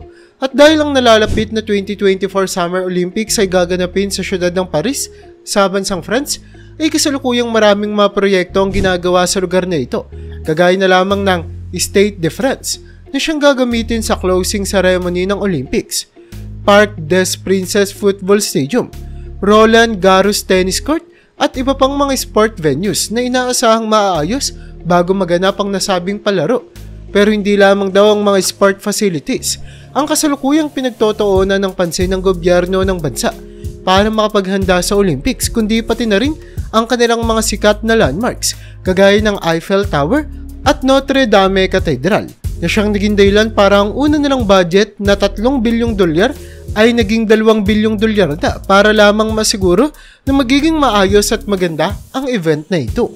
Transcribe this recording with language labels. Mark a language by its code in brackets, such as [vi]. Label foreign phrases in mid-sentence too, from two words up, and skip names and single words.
[tl] At dahil ang nalalapit na 2024 Summer Olympics ay gaganapin sa syudad ng Paris sa bansang France, ay kasalukuyang maraming mga proyekto ang ginagawa sa lugar na ito, kagaya na lamang ng Stade de France na siyang gagamitin sa [en] closing ceremony [tl] ng Olympics, Parc des Princes Football Stadium, Roland Garros Tennis Court, at iba pang mga [en] sport venues [tl] na inaasahang maaayos bago maganap ang nasabing palaro. Pero hindi lamang daw ang mga [en] sport facilities [tl] ang kasalukuyang pinagtotoonan ng pansin ng gobyerno ng bansa para makapaghanda sa Olympics, kundi pati na rin ang kanilang mga sikat na landmarks, kagaya ng Eiffel Tower at Notre Dame Cathedral, na siyang naging dahilan para ang una nilang budget na $3 bilyong ay naging $2 bilyong na para lamang masiguro na magiging maayos at maganda ang event na ito.